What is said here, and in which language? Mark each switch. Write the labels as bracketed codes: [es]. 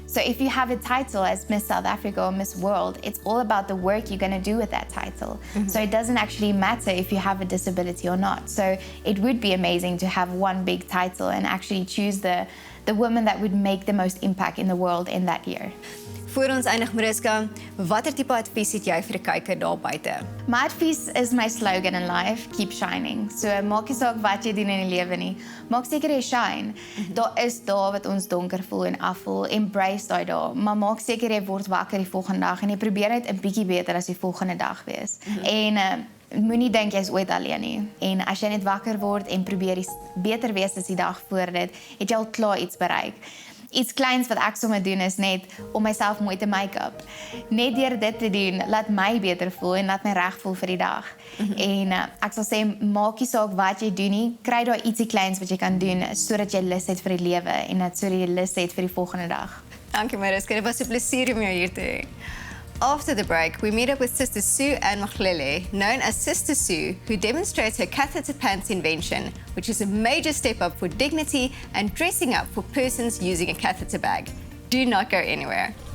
[en] So if you have a title as Miss South Africa or Miss World, it's all about the work you're going to do with that title. So it doesn't actually matter if you have a disability or not. So it would be amazing to have one big title and actually choose the woman that would make the most impact in the world in that year. [af] Voor ons eindig, Mariska, watter tipe advies het jy vir die kyker daar buite? My advies is my slogan in life, [en] keep shining. [af] So maak nie saak wat jy doen in die lewe nie, maak seker jy shine. Daar is dae wat ons donker voel en afvoel, embrace daai dae, maar maak seker jy word wakker die volgende dag en jy probeer net 'n bietjie beter as die volgende dag wees. En moenie dink jy is ooit alleen nie. En as jy net wakker word en probeer beter wees as die dag voor dit, het jy al klaar iets bereik. Iets kleins wat ek sommer doen is net om myself mooi te make-up. Net deur dit te doen, laat my beter voel en laat my reg voel vir die dag. En ek sal sê, maak nie saak wat jy doen nie, kry daar ietsie kleins wat jy kan doen sodat jy lus het vir die lewe en dat sodat jy lus het vir die volgende dag. Dankie, Mariska. Dit was 'n plesier om jou hier te hê. [en] After the break, we meet up with Sister Sue and Mahlwele, known as Sister Sue, who demonstrates her catheter pants invention, which is a major step up for dignity and dressing up for persons using a catheter bag. Do not go anywhere.